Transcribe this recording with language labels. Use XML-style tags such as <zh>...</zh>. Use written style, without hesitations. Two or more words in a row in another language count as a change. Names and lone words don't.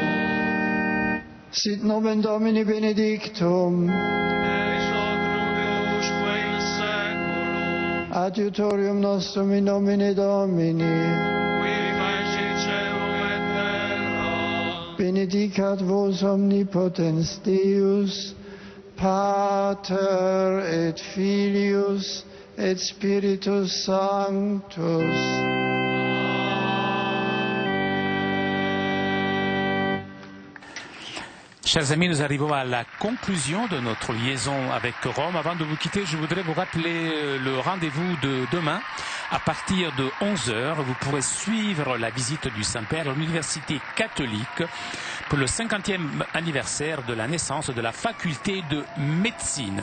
<la>Sit nomen Domini benedictum, adiutorium nostrum in nomine Domini, benedicat vos omnipotens Deus, Pater et Filius et Spiritus Sanctus.</la> <fr>Chers amis, nous arrivons à la conclusion de notre liaison avec Rome. Avant de vous quitter, je voudrais vous rappeler le rendez-vous de demain. À partir de 11h, vous pourrez suivre la visite du Saint-Père à l'Université catholique pour le 50e anniversaire de la naissance de la faculté de médecine.</fr>